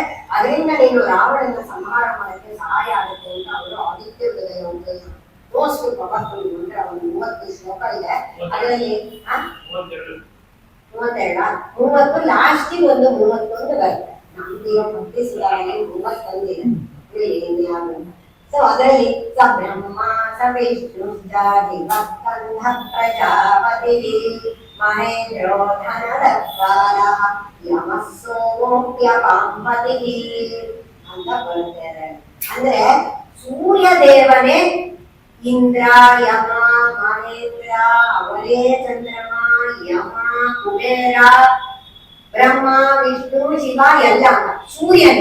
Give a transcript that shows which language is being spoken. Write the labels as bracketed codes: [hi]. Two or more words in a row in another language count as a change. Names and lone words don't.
[kn] ಅದರಿಂದ ನೀನು ರಾವಣನ ಸಂಹಾರ ಮಾಡಕ್ಕೆ ಸಹಾಯ ಆಗುತ್ತೆ ಅಂತ ಅವರು ಆದಿತ್ಯ ಹೃದಯ ಒಂದು [en] most powerful [kn] ಅಂದ್ರೆ ಒಂದು 30 ಶ್ಲೋಕ ಇದೆ. ಅದರಲ್ಲಿ 32 ಲಾಸ್ಟಿಗೆ ಒಂದು 31 ಬರುತ್ತೆ. ನಮ್ದೀಗ ಭಕ್ತಿ ಸುಧಾರಣೆ 31 ಇದೆ. ಸೊ ಅದರಲ್ಲಿ [sa] ಸ ಬ್ರಹ್ಮ ಸ ವಿಷ್ಣು ಸ ಶಿವ ಸ್ಕಂಧ ಪ್ರಜಾಪತಿ ಮಹೇಂದ್ರೋ ಧನದತ್ವಾರ ಯಮಃ ಸೋಮೋಪ್ಯಪಾಂಪತಿ [kn] ಅಂತ ಬರುತ್ತೆ. ಅಂದ್ರೆ ಸೂರ್ಯ ದೇವನೇ ಇಂದ್ರ, ಯಮ, ಮಹೇಂದ್ರ, ಅವರೇ ಚಂದ್ರಮ, ಯಮ, ಕುಬೇರ, ಬ್ರಹ್ಮ, ವಿಷ್ಣು, ಶಿವ ಎಲ್ಲ ಸೂರ್ಯನೇ.